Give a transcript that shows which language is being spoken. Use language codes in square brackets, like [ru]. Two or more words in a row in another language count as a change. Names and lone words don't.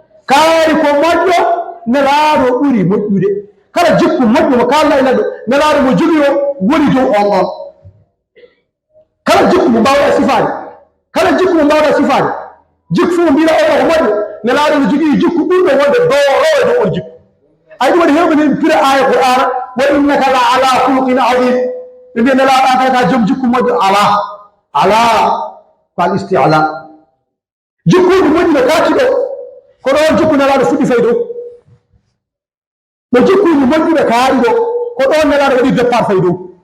[ff] Kaari ko moƴƴo, nelaaɗo ɓuri moƴƴude. Kala jikku moƴƴo mo kaalɗa e neɗɗo, nelaaɗo mo jogii o woni dow on on. Kala jikku mo mbaawɗa sifaade, kala jikku mo mbaawɗa sifaade, Jikku fu mbina o ko moƴƴo, Nelaɗo no jogii jikku ɓurɗo wonde dow, rowo e dow on jikku. Ay, ɗum waɗi hewɓe ne pira aya Qur'ana, [ar] "وإنك لعلى خلق عظيم." [ff] Ɓe mbiya Nelaɗo an kay ka joom jikku moƴƴo. Ala, ala, ko al isti'la. Jikkuji moƴƴi no kaati ɗo, ko ɗo on jikku Nelaɗo fuɗɗi fay dow. No jikkuji moƴƴi ɓe kaari ɗo, ko ɗo Nelaɗo waɗi départ fay dow.